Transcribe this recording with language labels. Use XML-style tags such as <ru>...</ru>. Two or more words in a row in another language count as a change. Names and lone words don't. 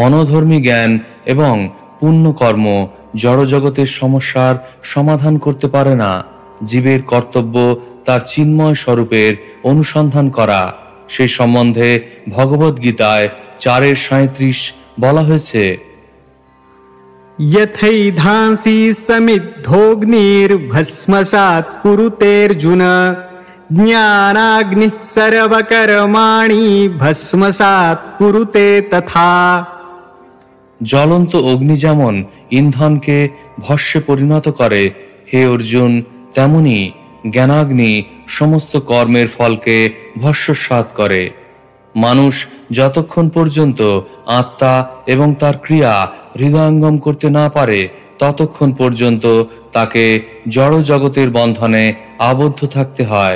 <bn>মনোধর্মী জ্ঞান এবং পুণ্যকর্ম জড়জগতের সমস্যার সমাধান করতে পারে না। জীবের কর্তব্য তার চিন্ময় স্বরূপের অনুসন্ধান করা। সেই সম্বন্ধে ভগবদ্গীতায় 4:37 বলা হয়েছে,</bn> <sa>यथैधांसि समिद्धोऽग्निर्भस्मसात् कुरुतेऽर्जुन ज्ञानाग्निः सर्वकर्माणि भस्मसात् कुरुते तथा।</sa> <bn>জ্বলন্ত অগ্নি যেমন ইন্ধনকে ভস্মে পরিণত করে, হে অর্জুন, তেমনি জ্ঞানাগ্নি সমস্ত কর্মের ফলকে ভস্মসাৎ করে। মানুষ যতক্ষণ পর্যন্ত আত্মা এবং তার ক্রিয়া হৃদয়ঙ্গম করতে না পারে, ততক্ষণ পর্যন্ত তাকে জড় জগতের বন্ধনে আবদ্ধ থাকতে হয়।</bn>